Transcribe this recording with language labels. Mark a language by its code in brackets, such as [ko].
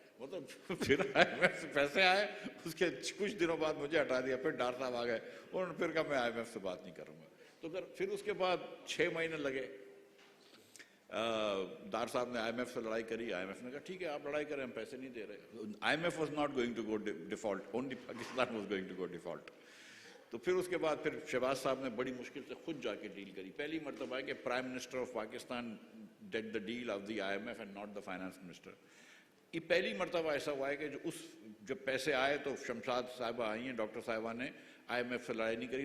[ur] مطلب پھر IMF سے پیسے آئے, اس کے کچھ دنوں بعد مجھے ہٹا دیا, پھر ڈار صاحب آ گئے, انہوں نے پھر کہا میں IMF سے بات نہیں کروں گا. تو پھر اس کے بعد 6 مہینے لگے. ڈار صاحب نے IMF سے لڑائی کری. IMF نے کہا ٹھیک ہے آپ لڑائی کریں, ہم پیسے نہیں دے رہے. [en] IMF was not going to go default, only Pakistan was going to go default. [ur] تو پھر اس کے بعد پھر شہباز صاحب نے بڑی مشکل سے خود جا کے ڈیل کری. پہلی مرتبہ ہے کہ [en] Prime minister of Pakistan did the deal of the IMF and not the finance minister. [ur] یہ پہلی مرتبہ ایسا ہوا ہے کہ جب پیسے آئے تو شمشاد صاحبہ آئی ہیں, ڈاکٹر صاحبہ نے IMF سے لڑائی نہیں کری.